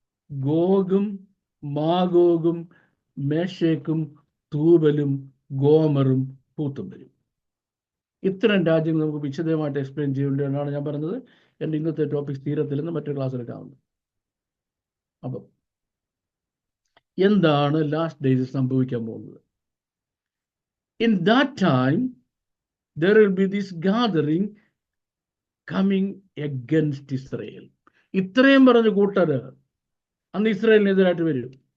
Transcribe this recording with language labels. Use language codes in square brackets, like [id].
[ml] ഗോഗും മാഗോഗും മേശേക്കും തൂബലും ഗോമറും പൂത്തും വരും. ഇത്തരം രാജ്യങ്ങൾ നമുക്ക് വിശദമായിട്ട് എക്സ്പ്ലെയിൻ ചെയ്യേണ്ടതാണ് ഞാൻ പറഞ്ഞത്. എൻ്റെ ഇന്നത്തെ ടോപ്പിക് തീരത്തില്ലെന്ന് മറ്റൊരു ക്ലാസ്സിലെടുക്കാവുന്നത്. അപ്പം എന്താണ് ലാസ്റ്റ് ഡേയ്സിൽ സംഭവിക്കാൻ പോകുന്നത്? [en] In that time, there will be this gathering coming against Israel. [ml] ഇത്രയും പറഞ്ഞ കൂട്ടര് അന്ന് ഇസ്രായേലിനെതിരായിട്ട് വരും.